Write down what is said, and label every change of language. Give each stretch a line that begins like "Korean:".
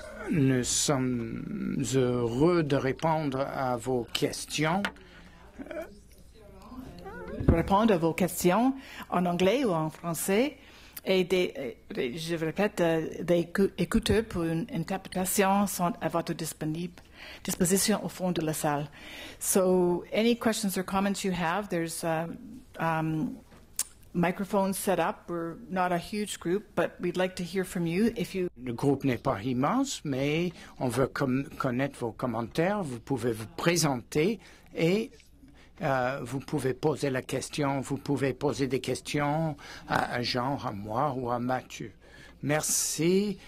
French: Nous sommes heureux de répondre à vos questions. répondre à vos questions en anglais ou en français. Et je répète, des écouteurs pour une interprétation sont à votre disposition au fond de la salle.
English: So, any questions or comments you have, there's microphones set up. We're not a huge group, but we'd like to hear from you.
French: Le groupe n'est pas immense, mais on veut connaître vos commentaires. Vous pouvez vous présenter et vous pouvez poser la question, vous pouvez poser des questions à Jean, à moi ou à Mathieu. Merci.